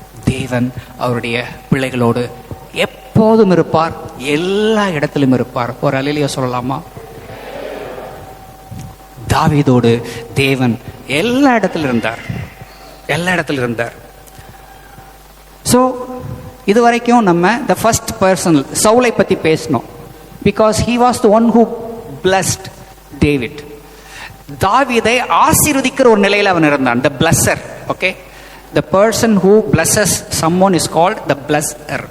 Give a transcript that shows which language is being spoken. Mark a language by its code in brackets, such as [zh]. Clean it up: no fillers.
[ta] தேவன் அவருடைய பிள்ளைகளோடு எப்போதும் இருப்பார், எல்லா இடத்திலும் இருப்பார். ஒரு அல்லேலூயா சொல்லலாமா? தாவீதோடு தேவன் எல்லா இடத்திலும் இருந்தார், எல்லா இடத்திலும் இருந்தார். ஸோ இதுவரைக்கும் நம்ம [en] the first person [ta] சவுலை பற்றி பேசணும். [en] Because he was the one who blessed David. [ta] தாவீதை ஆசீர்வதிக்கிற ஒரு நிலையில் அவன் இருந்தான். [en] The blesser. Okay, the person who blesses someone is called the blesser.